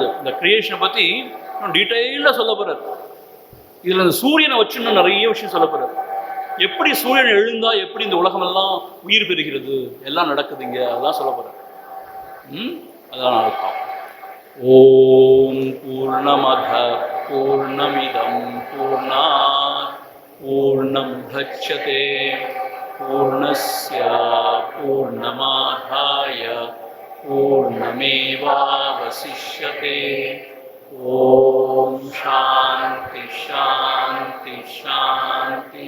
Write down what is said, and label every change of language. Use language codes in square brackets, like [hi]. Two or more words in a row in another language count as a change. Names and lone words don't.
[ta] இந்த கிரியேஷனை பற்றி இன்னும் டீட்டெயிலாக சொல்ல போகிறார். இதில் இந்த சூரியனை வச்சு இன்னும் நிறைய விஷயம் சொல்ல போகிறார். எப்படி சூரியன் எழுந்தா எப்படி இந்த உலகமெல்லாம் உயிர் பெறுகிறது, எல்லாம் நடக்குதுங்க, அதெல்லாம் சொல்ல போகிறார். அதான் நாளைக்கு. [sa] ओम् पूर्णमदः पूर्णमिदं पूर्णात् पूर्णमुदच्यते पूर्णस्य पूर्णमादाय पूर्णमेवावशिष्यते. ओम् शान्तिः शान्तिः शान्तिः.